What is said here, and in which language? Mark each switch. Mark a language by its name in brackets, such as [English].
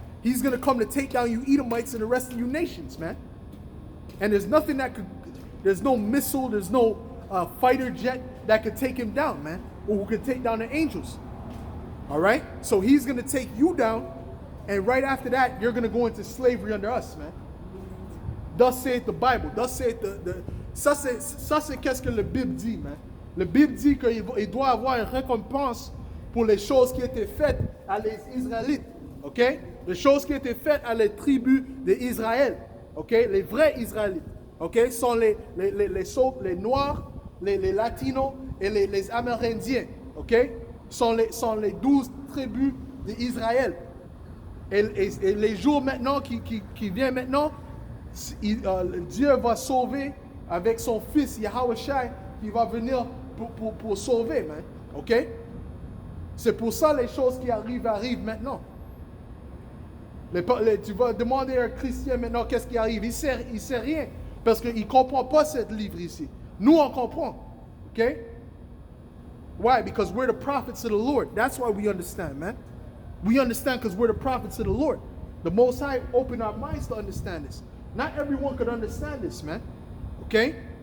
[English] He's going to come to take down you Edomites and the rest of you nations, man. And there's nothing there's no missile, there's no fighter jet that could take him down, man, or who could take down the angels, all right? So he's going to take you down, and right after that, you're going to go into slavery under us, man. Thus saith the Bible. Thus saith [French] ça c'est qu'est-ce que le Bible dit, man. Le Bible dit qu'il doit avoir une récompense pour les choses qui étaient faites à les Israélites, ok? Les choses qui étaient faites à les tribus d'Israël, ok? Les vrais Israélites, ok? Sont les Noirs, les Latinos et les Amérindiens, ok? Sont les 12 tribus d'Israël. Et les jours maintenant qui viennent maintenant, Dieu va sauver avec son fils Yahushua qui va venir pour sauver, man. Ok? C'est pour ça les choses qui arrivent maintenant. Tu vas demander à un chrétien maintenant qu'est-ce qui arrive. Il sait rien parce qu'il ne comprend pas ce livre ici. Nous, on comprend. Ok? [English] Why? Because we're the prophets of the Lord. That's why we understand, man. We understand because we're the prophets of the Lord. The Most High opened our minds to understand this. Not everyone could understand this, man. Okay?